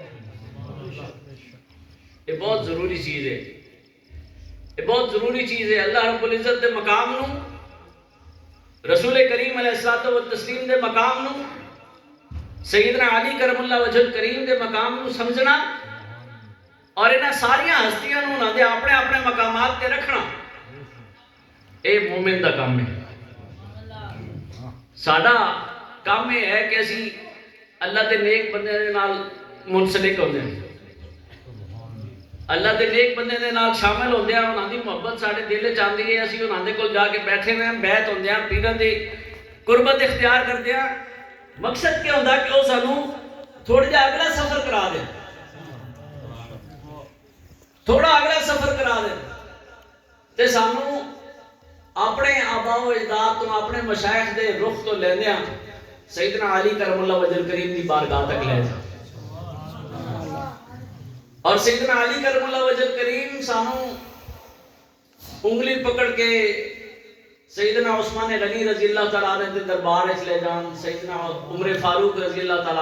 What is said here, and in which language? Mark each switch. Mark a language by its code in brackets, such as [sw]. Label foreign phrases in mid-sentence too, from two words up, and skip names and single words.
[ur] یہ بہت ضروری چیز ہے یہ بہت ضروری چیز ہے [pa] اللہ رب العزت دے مقام نو رسول کریم علیہ الصلوۃ والتسلیم دے مقام نو سیدنا علی کرم اللہ وجہ کریم دے مقام نو سمجھنا اور انہاں ساریاں ہستیاں نو انہاں دے اپنے اپنے مقامات تے رکھنا اے مومن دا کام ہے ساڈا کام یہ ہے کہ اسی اللہ دے نیک بندے دے نال منسلک ہوندے ہیں اللہ دے نیک بندے دے نال شامل ہوندے ہیں انہاں دی محبت ساڈے دل وچ آندی ہے اسی انہاں دے کول جا کے بیٹھے ہیں بیعت ہوندے ہیں پیراں دی قربت اختیار کردے ہیں مقصد کیا ہوندا کہ وہ سانوں تھوڑا جہا اگلا سفر کرا دے تھوڑا اگلا سفر کرا دے تے سانوں اپنے آباء و اجداد تو اپنے مشائخ دے رخ تو لیندے ہیں سیدنا علی کرم اللہ وجہ کریم دی بارگاہ تک لے جا اور سیدنا علی کرم اللہ وجہ کریم سانوں انگلی پکڑ کے سیدنا عثمان غنی رضی اللہ تعالیٰ عنہ دے دربار وچ لے جان سیدنا عمر فاروق رضی اللہ تعالیٰ